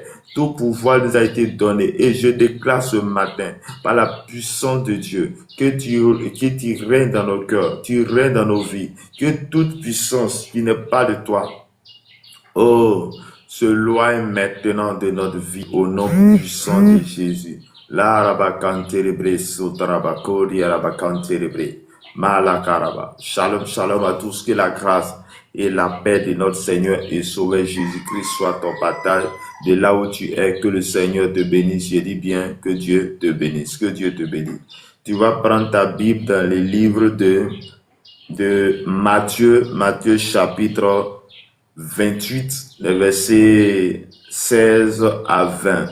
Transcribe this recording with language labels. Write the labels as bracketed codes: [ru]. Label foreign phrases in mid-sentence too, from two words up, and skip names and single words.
[fr] Tout pouvoir nous a été donné et je déclare ce matin, par la puissance de Dieu, que tu règnes dans nos cœurs, tu règnes dans nos vies, que toute puissance qui n'est pas de toi, oh, se loigne maintenant de notre vie au nom puissant de Jésus. La rabakanterebre sotarabakori rabakanterebre malakaraba. Shalom, shalom à tous, que la grâce et la paix de notre Seigneur et Sauveur Jésus-Christ soit ton partage de là où tu es. Que le Seigneur te bénisse. Je dis bien que Dieu te bénisse. Que Dieu te bénisse. Tu vas prendre ta Bible dans les livres de Matthieu chapitre 28, les versets 16 à 20.